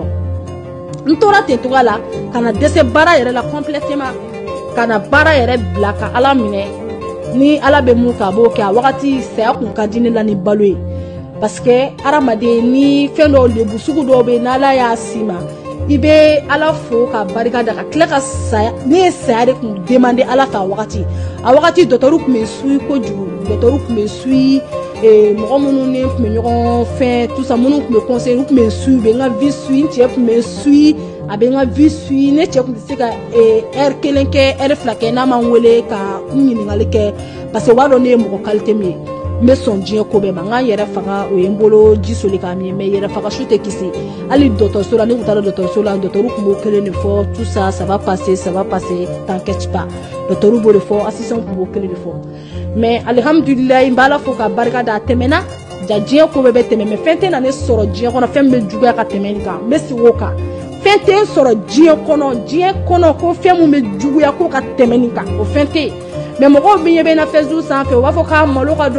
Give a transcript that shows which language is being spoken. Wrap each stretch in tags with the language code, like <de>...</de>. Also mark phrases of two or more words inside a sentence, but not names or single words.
<bm>ɲɛdɔn n tora ten togoya la ka na dɛsɛ baara yɛrɛ la complètement ka na baara yɛrɛ bila ka ala minɛ ni ala bɛ mun kɛ a b'o kɛ a wagati saya kun ka di ne la ni balo ye parce que adamaden ni fɛn dɔw lebu sugu dɔw bɛ n'ala y'a si ma i bɛ ala fo ka barika da ka tila ka saya ne ye saya de kun demande ala fɛ a wagati docteur kun bɛ suit kojugu docteur kun bɛ suit mɔgɔ minnu ne tun bɛ ɲɔgɔn fɛn</bm> <fr>tout ça</fr> <bm>minnu tun bɛ conseil u tun bɛ suit u bɛ n ka vie suit n cɛ tun bɛ suit a bɛ n ka vie suit ne cɛ tun tɛ se ka heure 1 kɛ heure 2 kɛ n'a ma n wele ka n ɲininkali kɛ parce que o b'a dɔn ne ye mɔgɔ qualité min ye n bɛ sɔn diɲɛ ko bɛɛ ma n ka n yɛrɛ faga o ye n bolo ji soli k'a min mais yɛrɛ faga su tɛ kisi hali dɔgɔtɔrɔso la ne tun taara dɔgɔtɔrɔso la docteur tun b'o kelen de fɔ</bm> <fr>tout ça ça va passer t'inquiète pas</fr> <bm>docteur b'o de fɔ assistant tun b'o kelen de fɔ mais alhamdulilayi n bɛ ala fo ka barika da a tɛmɛna ja diɲɛ ko bɛɛ bɛ tɛmɛ mais fɛn tɛ na ne sɔrɔ diɲɛ kɔnɔ fɛn min bɛ juguya ka tɛmɛ nin kan n bɛ sigi o kan fɛn tɛ n sɔrɔ diɲɛ kɔnɔ ko fɛn min bɛ juguya ko ka tɛmɛ nin kan o fɛn tɛ yen mais mɔgɔw bɛ ɲɛ bɛ na Facebook sanfɛ u b'a fɔ k'a malo ka</bm>